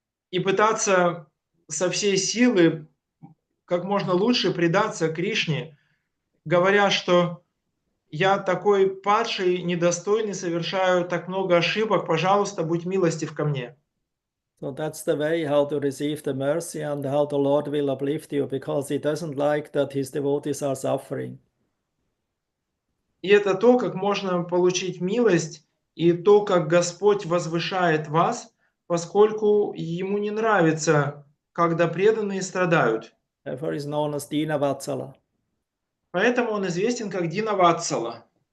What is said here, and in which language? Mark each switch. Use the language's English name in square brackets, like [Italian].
[Russian] И пытаться со всей силы как можно лучше предаться Кришне, говоря, что я такой падший, недостойный, совершаю так много ошибок, пожалуйста, будь милостив ко мне. [English] So that's the way how to receive the mercy and how the Lord will uplift you, because he doesn't like that his devotees are suffering. [Russian] И это то, как можно получить милость, и то, как Господь возвышает вас, поскольку ему не нравится, когда преданные страдают. [English] Therefore is known as Dina Vatsala. [Russian] Поэтому он известен как Дина Ватсала.